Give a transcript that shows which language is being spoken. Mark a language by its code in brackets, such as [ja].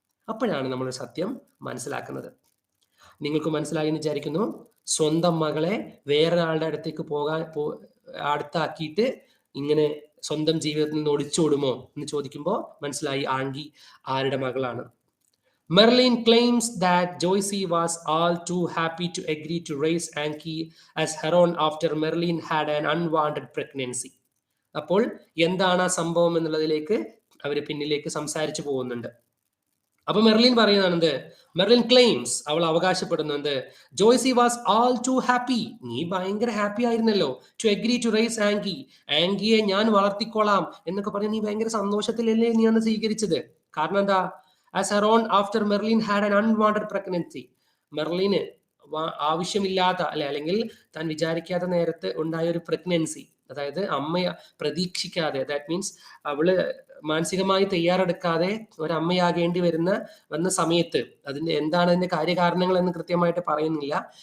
[ml] അപ്പോഴാണ് നമ്മൾ സത്യം മനസ്സിലാക്കുന്നത്. നിങ്ങൾക്ക് മനസ്സിലായി എന്ന് വിചാരിക്കുന്നു. സ്വന്തം മകളെ വേറൊരാളുടെ അടുത്തേക്ക് അടുത്താക്കിയിട്ട് ഇങ്ങനെ സ്വന്തം ജീവിതത്തിൽ നിന്ന് ഒളിച്ചോടുമോ എന്ന് ചോദിക്കുമ്പോൾ മനസ്സിലായി ആംഗി ആരുടെ മകളാണ്. [en] Merlin claims that Joyce was all too happy to agree to raise Anki as her own after Merlin had an unwanted pregnancy. [ml] അപ്പോൾ എന്താണ് ആ സംഭവം എന്നുള്ളതിലേക്ക് അവർ പിന്നിലേക്ക് സംസാരിച്ചു പോകുന്നുണ്ട്. അപ്പൊ മെർലിൻ പറയുന്നത്, മെർലിൻ ക്ലെയിംസ്, അവൾ അവകാശപ്പെടുന്നത്, Joicy [en] was all too happy, [ml] നീ ഭയങ്കര ഹാപ്പി ആയിരുന്നല്ലോ, [en] to agree to raise [ml] ആംഗിയെ ഞാൻ വളർത്തിക്കോളാം എന്നൊക്കെ പറഞ്ഞ് നീ ഭയങ്കര സന്തോഷത്തിലല്ലേ നീ അന്ന് സ്വീകരിച്ചത്. കാരണം എന്താ, [en] as her own after Merlin had an unwanted pregnancy. [ml] മെർലിന് ആവശ്യമില്ലാത്ത അല്ലെങ്കിൽ താൻ വിചാരിക്കാത്ത നേരത്ത് ഉണ്ടായ ഒരു പ്രഗ്നൻസി, അതായത് അമ്മ പ്രതീക്ഷിക്കാതെ, [en] that means [ml] അവള് മാനസികമായി തയ്യാറെടുക്കാതെ ഒരമ്മയാകേണ്ടി വന്ന സമയത്ത്, എന്താണ് അതിന്റെ കാര്യകാരണങ്ങൾ എന്ന് കൃത്യമായിട്ട് പറയുന്നില്ല.